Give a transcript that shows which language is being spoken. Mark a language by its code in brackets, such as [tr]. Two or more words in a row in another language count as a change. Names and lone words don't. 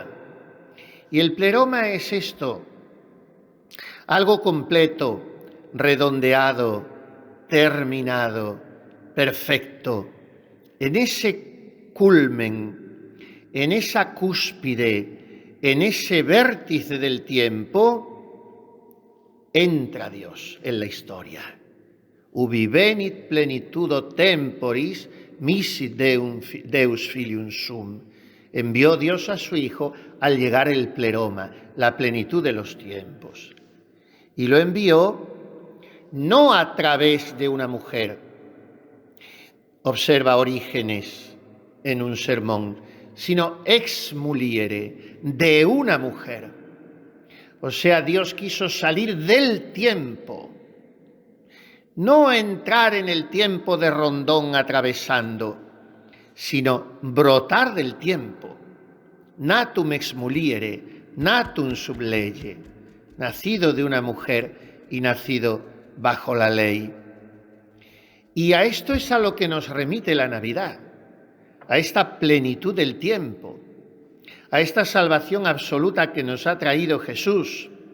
[es] Y el pleroma es esto: algo completo, redondeado, terminado, perfecto. En ese culmen, en esa cúspide, en ese vértice del tiempo, entra Dios en la historia. [la] Ubi venit plenitudo temporis, misit Deus filium sum. [es] Envió Dios a su Hijo al llegar el pleroma, la plenitud de los tiempos. Y lo envió no a través de una mujer. Observa Orígenes en un sermón, sino [la] ex muliere, [es] de una mujer. O sea, Dios quiso salir del tiempo, no entrar en el tiempo de rondón atravesando, sino brotar del tiempo. [la] Natum ex muliere, natum sub lege, [es] nacido de una mujer y nacido bajo la ley. Y a esto es a lo que nos remite la Navidad, a esta plenitud del tiempo, a esta salvación absoluta que nos ha traído Jesús.